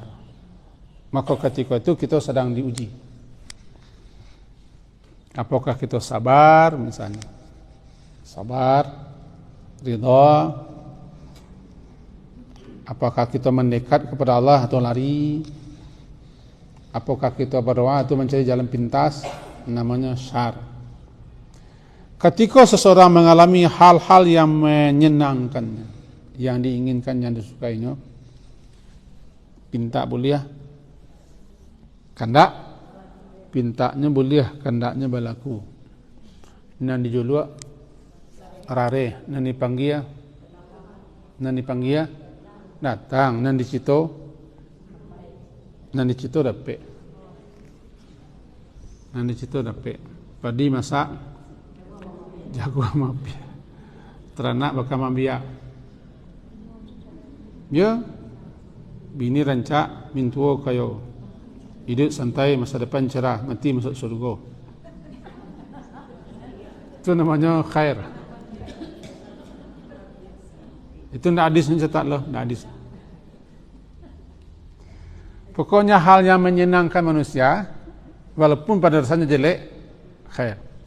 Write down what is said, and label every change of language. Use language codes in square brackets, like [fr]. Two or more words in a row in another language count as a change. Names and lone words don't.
[id] Maka ketika itu kita sedang diuji. Apakah kita sabar, misalnya sabar, ridha, apakah kita mendekat kepada Allah atau lari, apakah kita berdoa atau mencari jalan pintas, namanya syar. Ketika seseorang mengalami hal-hal yang menyenangkannya, yang diinginkan, yang disukainya, [min] pinta boleh, kandak, pintanya boleh, kandaknya berlaku. Nan dijuluk rare, nan dipanggil datang, nan dicito dapat. Nan dicito dapat. Padi masak, jago mapi, teranak bakal mambiak. Ya, bini rancak, mintuo kayo. [id] Hidup santai, masa depan cerah, mati masuk surga. Itu namanya khair. Itu tidak hadis ni cetak loh, tidak hadis. Pokoknya hal yang menyenangkan manusia, walaupun pada dasarnya jelek, khair.